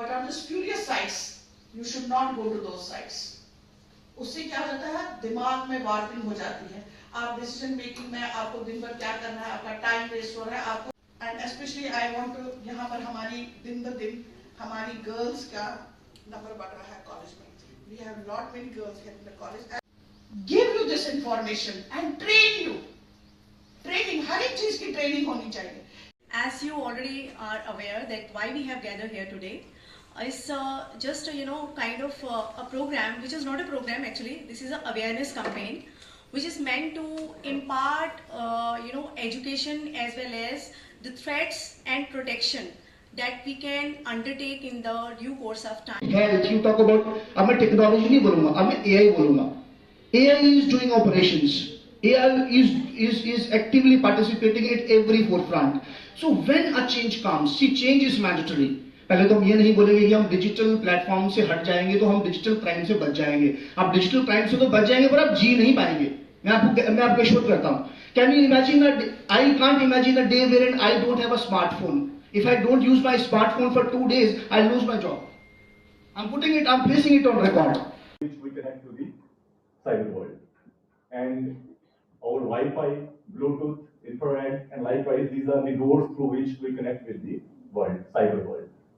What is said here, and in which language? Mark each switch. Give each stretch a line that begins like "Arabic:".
English: Spurious sites, you should not go to those sites.
Hindi: उससे क्या होता है, दिमाग में वार्पिंग हो जाती है। आप डिसीजन मेकिंग में आपको दिन भर क्या करना है, आपका टाइम वेस्ट हो रहा है आपको। And specially I want to, यहाँ पर हमारी दिन ब दिन हमारी गर्ल्स का नंबर बढ़ रहा है कॉलेज में।
English: We have lot many girls in the college. Give you this information and train you.
Hindi: Training, हर एक चीज की ट्रेनिंग होनी चाहिए।
English: As you already are aware that why we have gathered here today is just kind of a program which is not a program actually. This is an awareness campaign which is meant to impart education as well as the threats and protection that we can undertake in the due course of time. Health, you talk about,
Hindi: अब मैं technology नहीं बोलूँगा, अब मैं AI बोलूँगा।
English: AI is doing operations. AI is actively participating at every forefront. So when a change comes, see, change is mandatory.
Hindi: पहले तो हम ये नहीं बोलेंगे कि हम डिजिटल प्लेटफॉर्म से हट जाएंगे तो हम डिजिटल क्राइम से बच जाएंगे। आप डिजिटल क्राइम से तो बच जाएंगे पर आप जी नहीं पाएंगे। मैं आपको एश्योर करता हूँ।
English: Can you imagine that? I can't imagine a day wherein I don't have a smartphone. If I don't use my smartphone for 2 days, I'll lose my job. I'm placing it on record. Which we connect to the cyber world. And our Wi-Fi, Bluetooth, infrared, and likewise, these are the doors through which we connect with the world, cyber world.